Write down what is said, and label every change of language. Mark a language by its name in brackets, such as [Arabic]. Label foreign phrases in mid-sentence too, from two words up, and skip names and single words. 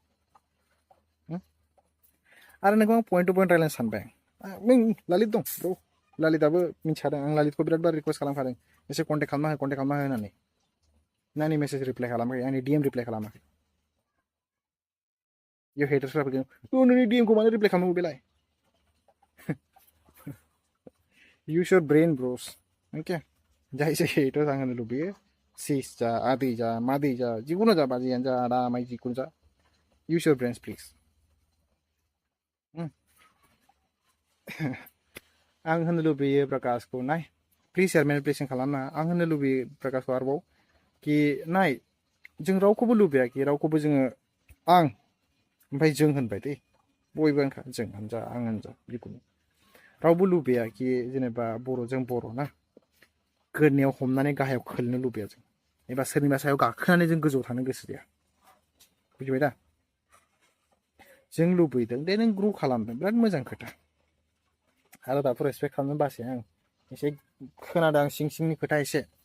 [Bodo] आरो नोंखौ आं [English] point to point [Bodo] रायलायनो सानबाय नों ललित दं ब्र' ललिताबो मिथिखादों आं ललितखौ बिराद बार रिक्वेस्ट खालामखादों एसे कन्टेक्ट खालामना हो होननानै नानि मेसेज रिप्लाय खालामाखै आंनि डिएम रिप्लाय खालामाखै यो हेटार्सफ्रा फैगोन नोंनि डिएमखौ मानो रिप्लाय खालामनांगौ बेलाय [English] use your brain bros okay [Bodo] जाय जाय हेटार्स आं होनो लुबैयो सिस जा आदै जा मादै जा जिखुनु जा बाजैयानो जा आदा आमाइ जिखुनु जा [English] use your brains please [Bodo] आं होनो लुबैयो प्रकाशखौ नाय प्लिज यार मेनिपुलेसन खालामना आं होनो लुबैयो प्रकाशखौ आरोबाव कि नाय जों रावखौबो लुबैयाखि रावखौबो जोङो आं ओमफ्राय जों होनबाय दे बयबो होनखा जों होनजा आं होनजा जिखुनु रावबो लुबैया कि जेनेबा बर'जों बर' ना गोदनायाव हमनानै गाहायाव खोलनो लुबैया जों एबा सोरनिबा सायाव गाखोनानै जों गोजौआव थानो गोसो गैया बुजिबाय दा जों लुबैदों दे नों ग्र' खालामदों बिराद मोजां खोथा आरो दाथ' रेसपेक्ट खालामनो बासै आं एसे खोनादों आं सिं सिंनि खोथा एसे